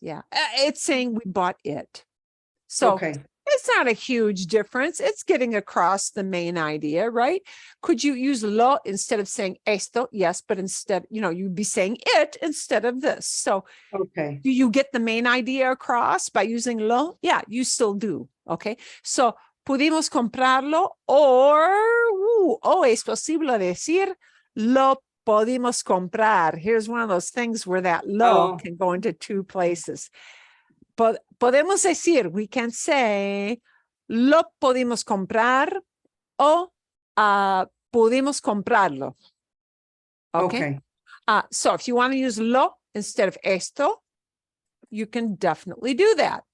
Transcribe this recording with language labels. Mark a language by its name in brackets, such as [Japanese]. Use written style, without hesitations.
[English] Yeah, it's saying we bought it. So it's not a huge difference. It's getting across the main idea, right? Could you use lo instead of saying esto? Yes, but instead, you know, you'd be saying it instead of this. So do you get the main idea across by using lo? Yeah, you still do. Okay, so [Spanish] pudimos comprarlo o es posible decir lo podimos comprar. [English] Here's one of those things where that lo can go into two places. [Spanish] Podemos decir, [English] we can say, [Spanish] lo podimos comprar o pudimos comprarlo. Okay. [English] So if you want to use lo instead of esto, you can definitely do that.